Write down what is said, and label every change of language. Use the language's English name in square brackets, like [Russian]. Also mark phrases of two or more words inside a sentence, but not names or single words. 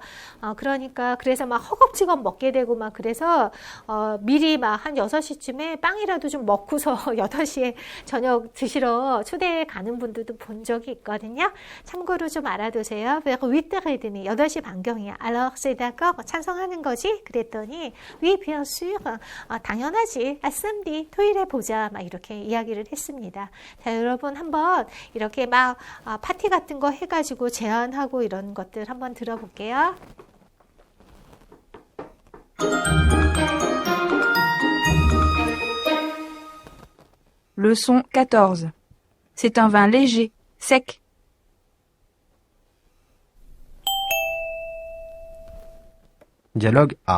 [Korean] 그러니까 그래서 막 허겁지겁 먹게 되고 막 그래서 미리 막 한 6시쯤에 빵이라도 좀 먹고서 8시에 저녁 드시러 초대에 가는 분들도 본 적이 있거든요. 참고로 좀 알아두세요. 8h30 반경이야. [French] Alors c'est d'accord? [Korean] 찬성하는 거지? 그랬더니 [French] oui, bien sûr. [Korean] 당연하지. samedi, 토요일에 보자. 막 이렇게 이야기를 했습니다. 자, 여러분 한번 이렇게 막 파티 같은 거 해가지고 제안하고 이런 것들 한번 들어볼게요. [French] Leçon 14. C'est un vin léger, sec. Dialogue A.